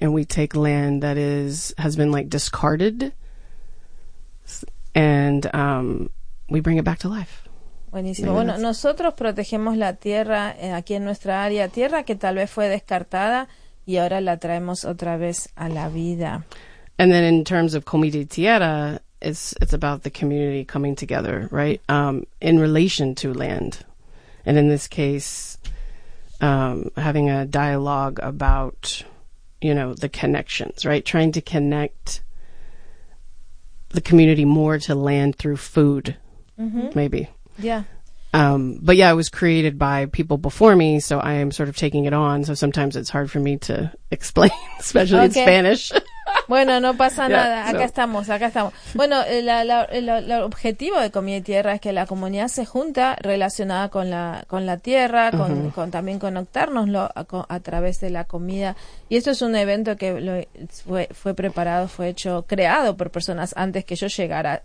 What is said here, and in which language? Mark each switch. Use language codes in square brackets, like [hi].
[en] And we take land that has been like discarded and we bring it back to life. [es] Buenísimo. Yeah, bueno, nosotros protegemos la tierra aquí en nuestra área, tierra que tal vez fue descartada y ahora la traemos otra vez a la vida. [en] And then in terms of Comida y Tierra, it's about the community coming together, right? In relation to land. And in this case, having a dialogue about, you know, the connections, right? Trying to connect the community more to land through food, maybe. Yeah. But yeah, it was created by people before me, so I am sort of taking it on. So sometimes it's hard for me to explain, especially in Spanish. [es] Bueno, no pasa nada. Acá estamos. Bueno, el objetivo de Comida y Tierra es que la comunidad se junta relacionada con la tierra, con también conectarnos a través de la comida. Y esto es un evento que fue creado por personas antes que yo llegara.